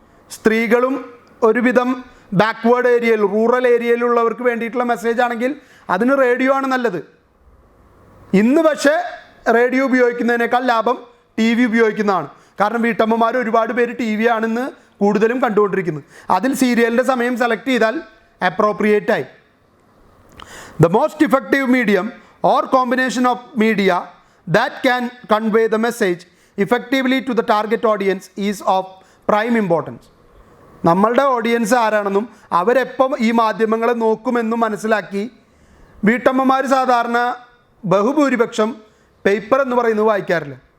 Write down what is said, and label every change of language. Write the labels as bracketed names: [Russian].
[Malayalam] സ്ത്രീകളും ഒരുവിധം ബാക്ക്വേർഡ് ഏരിയയിൽ, റൂറൽ ഏരിയയിലുള്ളവർക്ക് വേണ്ടിയിട്ടുള്ള മെസ്സേജ് ആണെങ്കിൽ അതിന് റേഡിയോ ആണ് നല്ലത്. ഇന്ന് പക്ഷേ റേഡിയോ ഉപയോഗിക്കുന്നതിനേക്കാൾ ലാഭം ടി വി ഉപയോഗിക്കുന്നതാണ്. കാരണം വീട്ടമ്മമാർ ഒരുപാട് പേര് ടി വി ആണെന്ന് കൂടുതലും കണ്ടുകൊണ്ടിരിക്കുന്നത്. അതിൽ സീരിയലിൻ്റെ സമയം സെലക്ട് ചെയ്താൽ അപ്രോപ്രിയേറ്റായി. [English] The most effective medium or combination of media that can convey the message effectively to the target audience is of prime importance. [Malayalam] നമ്മളുടെ ഓഡിയൻസ് ആരാണെന്നും അവരെപ്പം ഈ മാധ്യമങ്ങളെ നോക്കുമെന്നും മനസ്സിലാക്കി വീട്ടമ്മമാർ സാധാരണ ബഹുഭൂരിപക്ഷം പേപ്പർ എന്ന് പറയുന്നത് വായിക്കാറില്ല.